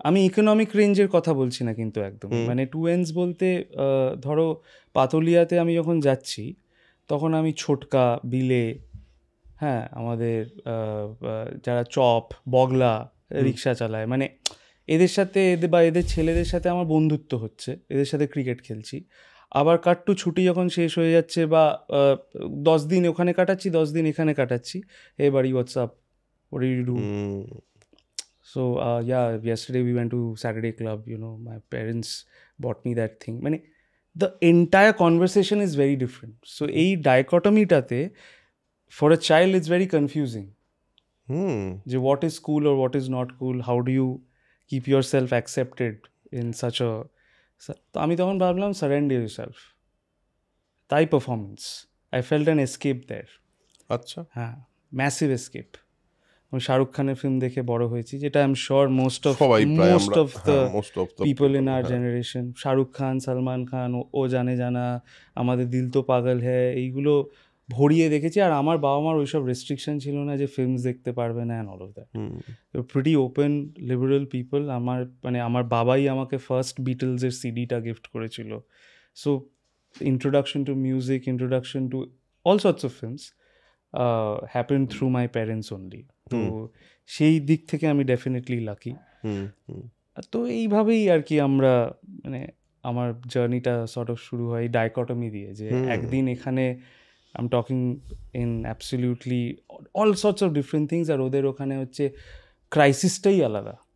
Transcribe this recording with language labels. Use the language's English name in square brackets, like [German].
[Bangla] আমি ইকোনমিক রেঞ্জের কথা বলছি না কিন্তু একদম, মানে টু এন্ডস বলতে ধরো পাতুলিয়াতে আমি যখন যাচ্ছি তখন আমি ছোটকা, বিলে, হ্যাঁ আমাদের যারা চপ, বগলা রিক্সা চালায়, মানে এদের সাথে বা এদের ছেলেদের সাথে আমার বন্ধুত্ব হচ্ছে, এদের সাথে ক্রিকেট খেলছি। আবার কাট্টু ছুটি যখন শেষ হয়ে যাচ্ছে বা 10 দিন ওখানে কাটাচ্ছি, 10 দিন এখানে কাটাচ্ছি, হে বাড়ি WhatsApp, [English] what did you do? So yeah, yesterday we went to Saturday club, you know, my parents bought me that thing. মানে the entire conversation is very different. So এই dichotomy-টাতে for a child it's very confusing. যে what is cool or what is not cool, how do you keep yourself accepted in such a, [Bangla] তো আমি তখন ভাবলাম [English] surrender yourself, তাই performance. I felt an escape there. [Bangla] আচ্ছা, হ্যাঁ, massive escape. আমি শাহরুখ খানের ফিল্ম দেখে বড় হয়েছি, যেটা [English] I am sure most of the people in our generation. [Bangla] Shahrukh Khan, Salman Khan, ও জানে জানা, আমাদের দিল তো পাগল হ্যায়, এইগুলো ভরিয়ে দেখেছি। আর আমার বাবা মার ওইসব রেস্ট্রিকশন ছিল না যে ফিল্মস দেখতে পারবে না [English] And all of that. Pretty open liberal people. [Bangla] আমার বাবাই আমাকে ফার্স্ট বিটলসের সিডিটা গিফট করেছিল। [English] So introduction to music, introduction to all sorts of films happened through my parents only. [Bangla] তো সেই দিক থেকে আমি ডেফিনেটলি লাকি। তো এইভাবেই আর কি আমরা, মানে আমার জার্নিটা সর্ট অফ শুরু হয় ডাইকটমি দিয়ে, যে একদিন এখানে [English] I am talking in absolutely all sorts of different things, [Bangla] আর ওদের ওখানে হচ্ছে ক্রাইসিসটাই আলাদা।